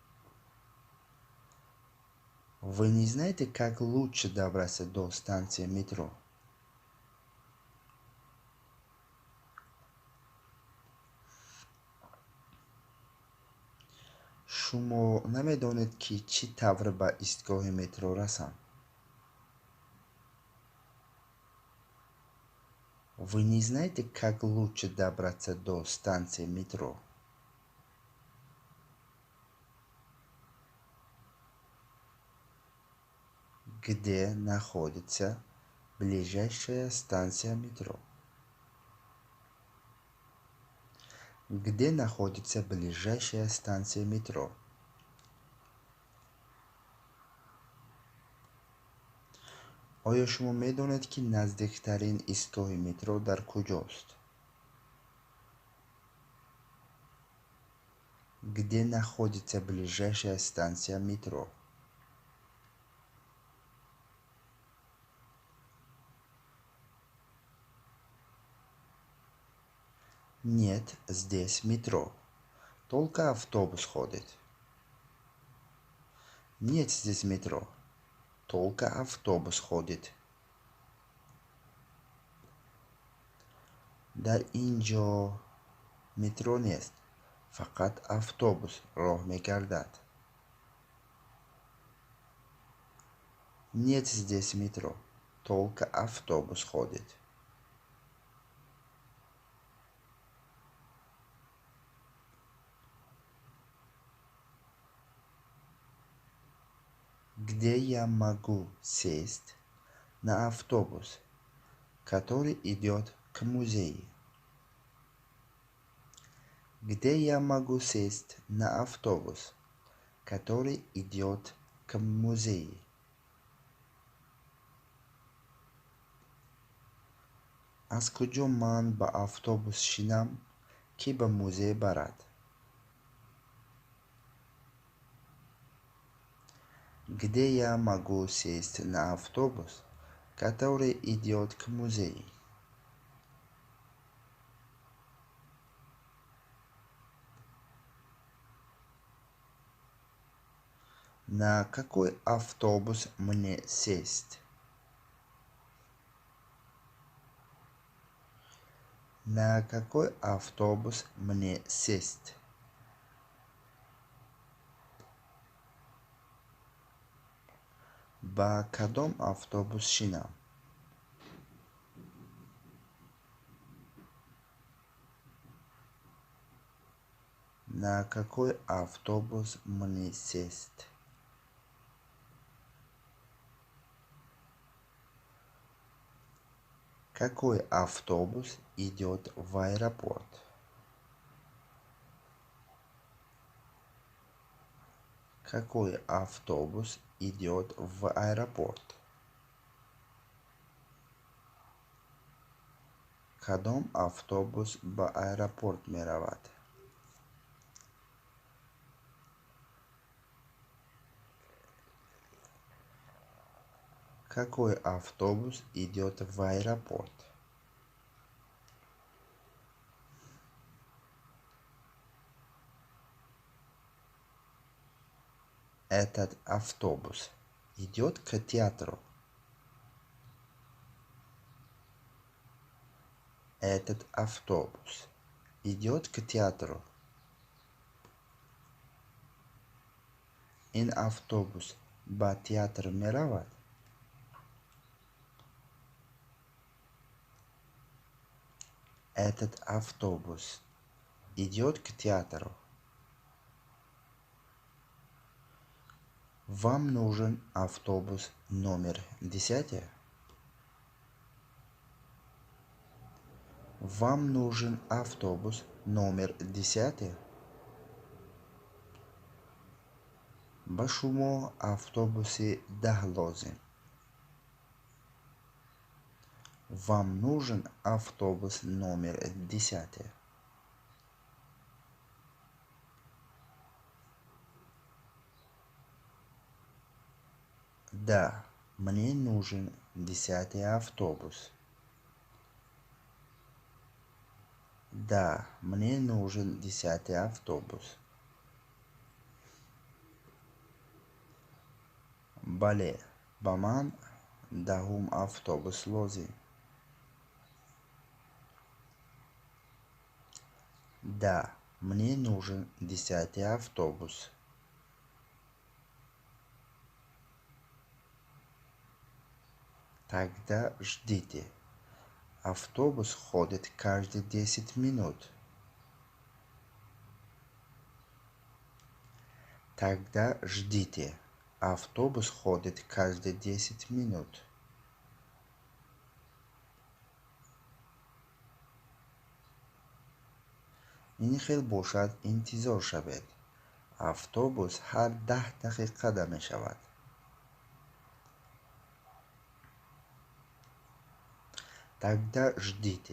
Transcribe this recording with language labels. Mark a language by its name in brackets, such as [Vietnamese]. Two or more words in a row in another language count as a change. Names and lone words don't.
[Russian] Вы не знаете, как лучше добраться до станции метро? [Tajik] шумо намедонед ки чӣ тавр ба истгоҳи метро расам? [Russian] Вы не знаете, как лучше добраться до станции метро? Где находится ближайшая станция метро? Где находится ближайшая станция метро? [Tajik] оё шумо медонед ки наздиктарин истгоҳи метро дар куҷост? [Russian] Где находится ближайшая станция метро? Нет, здесь метро. Только автобус ходит. Нет здесь метро. Только автобус ходит. [Tajik] Дар инҷо метро нест. Фақат автобус роҳ мегардад. [Russian] Нет здесь метро. Только автобус ходит. Где я могу сесть на автобус, который идет к музею? Где я могу сесть на автобус, который идет к музею? [Tajik] аз куҷо ман ба автобус шинам, ки ба музей барад? [Russian] Где я могу сесть на автобус, который идет к музею? На какой автобус мне сесть? На какой автобус мне сесть? [Tajik] Ба кадом автобус шинам? [Russian] На какой автобус мне сесть? Какой автобус идет в аэропорт? Какой автобус идет в аэропорт? [Tajik] кадом автобус ба аэропорт меравад? [Russian] Какой автобус идет в аэропорт? Этот автобус идет к театру. Этот автобус идет к театру. [Tajik] Ин автобус ба театр меравад? [Russian] Этот автобус идет к театру. Вам нужен автобус номер 10? Вам нужен автобус номер 10? [Tajik] ба шумо автобуси 10 лозим. [Russian] Вам нужен автобус номер 10? Да, мне нужен 10 автобус. Да, мне нужен 10 автобус. [Tajik] Бале, ба ман 10 автобус лозим. [Russian] Да, мне нужен 10 автобус. Тогда ждите. Автобус ходит каждые 10 минут. Тогда ждите. Автобус ходит каждые 10 минут. [Tajik] ин хел бошад интизор шавед. автобус ҳар 10 дақиқада мешавад. [Russian] Тогда ждите.